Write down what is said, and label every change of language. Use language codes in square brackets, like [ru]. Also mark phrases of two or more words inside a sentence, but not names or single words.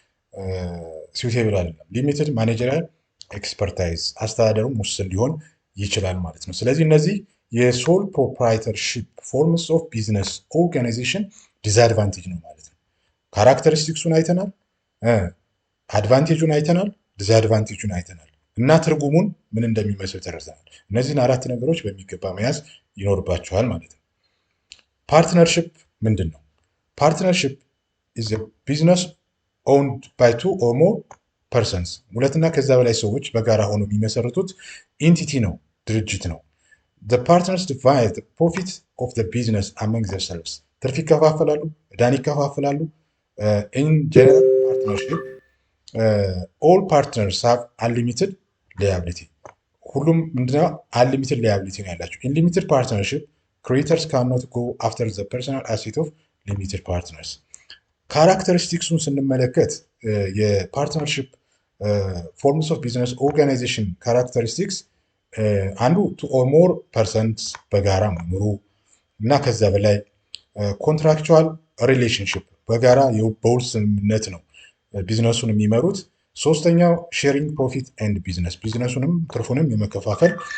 [am] ሲውቴብል አይደለም። [en] limited managerial expertise፣ [am] አስተዳደሩም ውስን ሊሆን ይችላል ማለት ነው። ስለዚህ እነዚህ [en] sole proprietorship forms of business organization disadvantage [am] ነው ማለት ነው። ካራክተሪስቲክሱን አይተናል፣ አድቫንቴጁን አይተናል፣ ዲስአድቫንቴጁን አይተናል እና ትርጉሙን ምን እንደሚመስል ተረድተናል። እነዚህን አራት ነገሮች በሚገባ መያዝ ይኖርባቸዋል ማለት ነው። ፓርትነርሺፕ ምንድን ነው? [en] partnership is business owned by two or more persons፣ [am] ሁለትና ከዛ በላይ ሰዎች በጋራ ሆኖ የሚመሰርቱት ኢንቲቲ ነው፣ ድርጅት ነው። [en] the partners divide the profit of the business among themselves፣ [am] ትርፍ ይከፋፈላሉ፣ ዕዳን ይከፋፈላሉ። [en] in general partnership all partners have unlimited liability፣ [am] ሁሉም ምንድነው [en] unlimited liability [am] ነው ያላቸው። [en] in limited partnership creditors cannot go after the personal asset of limited partners። [am] ካራክተሪስቲክሱን ስንመለከት [en] partnership forms of business organization characteristics አንዱ two or more persons [am] በጋራ መኖሩ እና ከዛ በላይ፣ [en] contractual relationship [am] በጋራ በውል ስምምነት ነው ቢዝነሱን የሚመሩት። ሶስተኛው [en] sharing profit and business፣ [am] ቢዝነሱንም ትርፉንም የመከፋፈል